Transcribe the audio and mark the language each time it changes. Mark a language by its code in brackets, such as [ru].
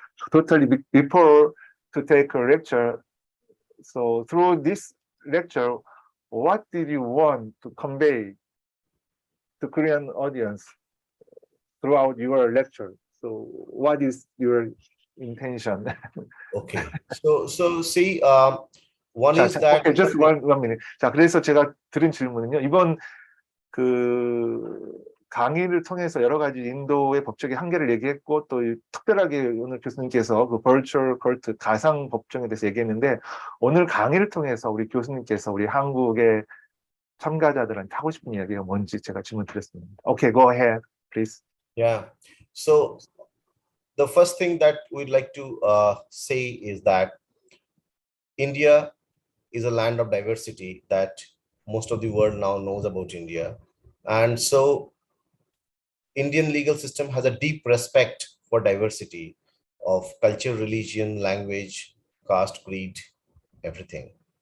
[en] Totally before to take a lecture. So through this lecture, what did you want to convey to Korean audience throughout your lecture? So what is your intention? Okay. So see, one is that. Okay, just one minute. [ko] 자, 그래서 제가 드린 질문은요. 이번 그 강의를 통해서 여러 가지 인도의 법적인 한계를 얘기했고 또 특별하게 오늘 교수님께서 그 버추얼 코트 가상 법정에 대해서 얘기했는데 오늘 강의를 통해서 우리 교수님께서 우리 한국의 참가자들한테 하고 싶은 이야기가 뭔지 제가 질문 드렸습니다. [en] Okay, go ahead, please. Yeah. So the first thing that we'd like to say is that India is a land of diversity that most of the world now knows about India. And so Indian legal system has a deep respect for diversity of culture, religion, language, caste, creed, everything.